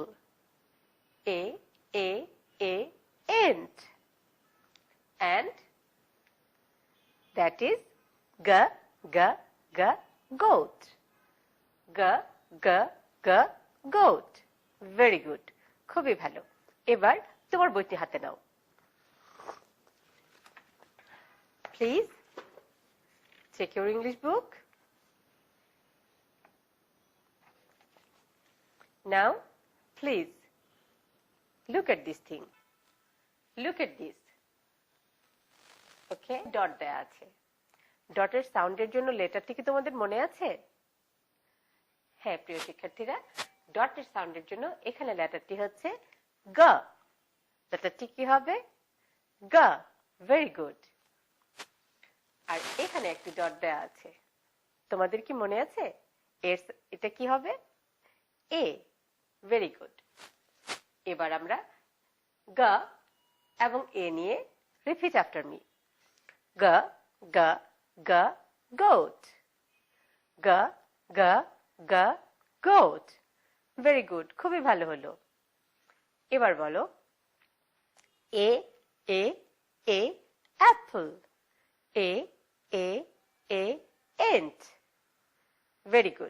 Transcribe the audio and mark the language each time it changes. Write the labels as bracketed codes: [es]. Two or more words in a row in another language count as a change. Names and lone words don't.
[en] A, ant. And that is G, G, G, goat. G, G, G, goat. Very good. [bn] খুবই ভালো। এবার তোমার বইটি হাতে নাও। [en] Please check your English book. Now, please look at this thing. Look at this. Okay, dot [bn] দেয়া আছে। ডটের সাউন্ডের জন্য লেটারটি কি তোমাদের মনে আছে? হ্যাঁ প্রিয় শিক্ষার্থীরা, ডটের সাউন্ডের জন্য এখানে লেটারটি হচ্ছে গ। লেটারটি কি হবে? গ। [en] very good. [bn] আর এখানে একটি ডট দেয়া আছে। তোমাদের কি মনে আছে এটা কি হবে? [en] A. Very good. [bn] এবার আমরা গ এবং এ নিয়ে [en] repeat after me. G G G goat. G G G goat. very good, [bn] খুবই ভালো হলো। এবার বলো [en] A A A apple. A A A ant. Very good.